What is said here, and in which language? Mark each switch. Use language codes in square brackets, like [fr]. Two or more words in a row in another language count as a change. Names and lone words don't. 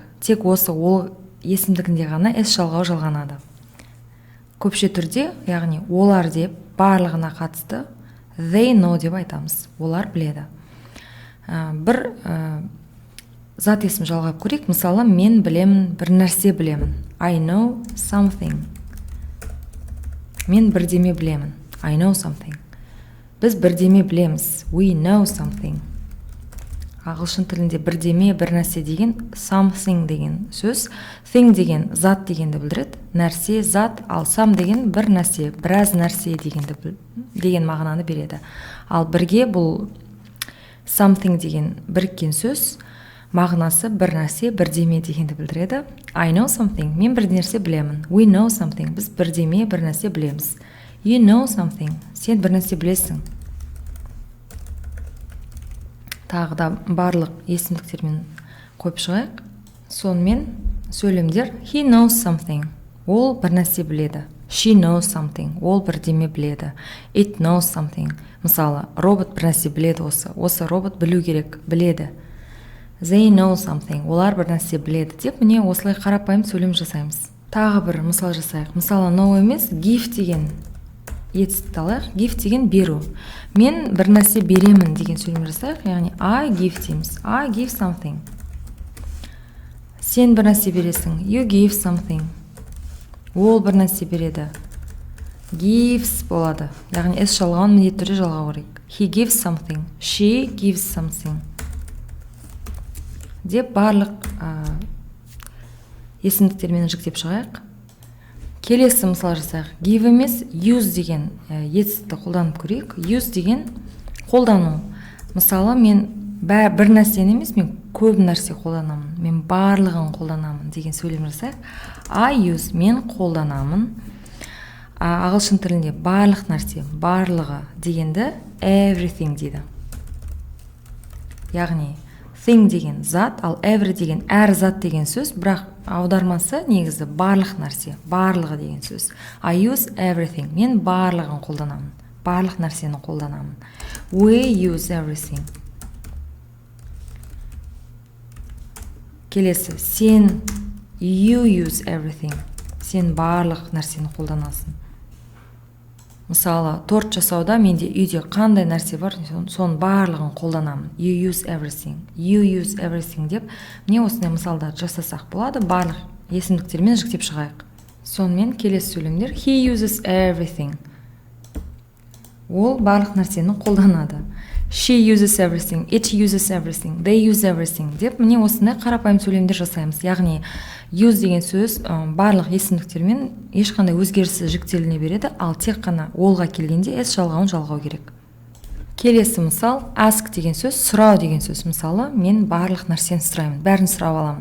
[kk] Тек осы ол есімдігінде ғана s жалғау жалғанады. Көпше түрде, яғни олар деп барлығына қатысты [en] they know [kk] деп айтамыз. Олар біледі. Бір зат есім жалғап көрейік. Мысалы, мен білемін, бір нәрсе білемін. [en] I know something. [kk] Мен бірдеме білемін. [en] I know something. [kk] Біз бірдеме білеміз. [en] We know something. [kk] Ағылшын тілінде бірдеме, бір нәрсе деген something деген сөз. Thing деген зат дегенді білдіреді. Нәрсе, зат, ал some деген бір нәрсе, біраз нәрсе деген мағынаны береді. Ал бірге бұл something деген біріккен сөз, мағынасы бір нәрсе, бірдеме дегенді білдіреді. [en] I know something. [kk] Мен бір нәрсе білемін. [en] We know something. [kk] Біз бірдеме, бір нәрсе білеміз. [en] You know something. [kk] Сен бір нәрсе білесің. Тағы да барлық есімдіктермен қойып шығайық. Сонымен сөйлемдер [en] he knows something. [kk] Ол бір нәрсе біледі. [en] She knows something. [kk] Ол бірдеме біледі. [en] It knows something. [kk] Мысалы, робот бір нәрсе біледі осы. Осы робот білу керек, біледі. [en] They know something. [kk] Олар бір нәрсе біледі деп, міне осылай қарапайым сөйлем жасаймыз. Тағы бір мысал жасайық. Мысалы, know емес, give деген етістікті алайық. Give деген беру. Мен бір нәрсе беремін деген сөйлем жасайық. [en] Яғни I give дейміз. I give something. [kk] Сен бір нәрсе бересің. [en] You give something. [kk] Ол бір нәрсе береді. Gives болады. Яғни s жалғауын міндетті түрде жалғау керек. [en] He gives something. She gives something. [kk] деп барлық есімдіктермен жіктеп шығайық. Келесі мысал жасайық. Give емес use деген етістікті қолданып көрейік. Use деген қолдану. Мысалы, мен бір нәрсені емес, мен көп нәрсе қолданамын. Мен барлығын қолданамын деген сөйлем жасайық. [en] I use, [kk] мен қолданамын. Ағылшын тілінде барлық нәрсе, барлығы дегенді everything дейді. Яғни thing деген зат, ал every деген әр зат деген сөз, бірақ аудармасы негізі барлық нәрсе, барлығы деген сөз. [en] I use everything, [kk] мен барлығын қолданамын, барлық нәрсені қолданамын. [en] We use everything. [kk] Келесі, сен, [en] you use everything, [kk] сен барлық нәрсені қолданасың. Мысалы, торт жасауда менде үйде қандай нәрсе бар, соның барлығын қолданамын. [en] You use everything, you use everything [kk] деп, міне осындай мысалдар жасасақ болады, барлық есімдіктермен жіктеп шығайық. Сонымен келесі сөйлемдер. [en] He uses everything. [kk] Ол барлық нәрсені қолданады. [en] She uses everything, it uses everything, they use everything [kk] деп, міне осындай қарапайым сөйлемдер жасаймыз. Яғни use деген сөз барлық есімдіктермен ешқандай өзгеріссіз жіктеліне береді, ал тек қана олға келгенде s жалғауын жалғау керек. Келесі мысал, ask деген сөз, сұрау деген сөз. Мысалы, мен барлық нәрсені сұраймын, бәрін сұрап аламын.